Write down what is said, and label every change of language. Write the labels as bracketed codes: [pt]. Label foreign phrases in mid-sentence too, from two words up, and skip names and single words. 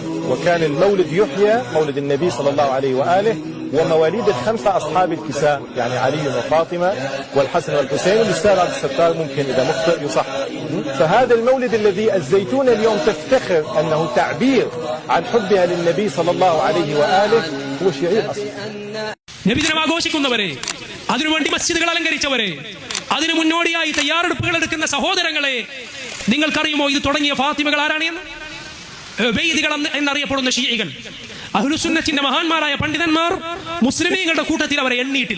[ar] وكان المولد يحيى، مولد النبي صلى الله عليه وآله، ومواليد الخمسة أصحاب الكساء، يعني علي وفاطمة والحسن والحسين، والأستاذ عبد الستار ممكن إذا مخطئ يصح. فهذا المولد الذي الزيتون اليوم تفتخر أنه تعبير عن حبها للنبي صلى الله عليه وآله هو شيعي أصلا. [ml] നബിദിനം ആഘോഷിക്കുന്നവരെ, അതിനുവേണ്ടി മസ്ജിദുകൾ അലങ്കരിച്ചവരെ, അതിനു മുന്നോടിയായി തയ്യാറെടുപ്പുകൾ എടുക്കുന്ന സഹോദരങ്ങളെ, നിങ്ങൾക്കറിയുമോ ഇത് തുടങ്ങിയ ഫാത്തിമകൾ ആരാണെന്ന്? ഉബൈദികൾ എന്നറിയപ്പെടുന്ന ഷിയകൾ, അഹ്ലുസുന്നത്തിന്റെ മഹാന്മാരായ പണ്ഡിതന്മാർ മുസ്ലിമീങ്ങളുടെ കൂട്ടത്തിൽ അവരെ എണ്ണിയിട്ടില്ല.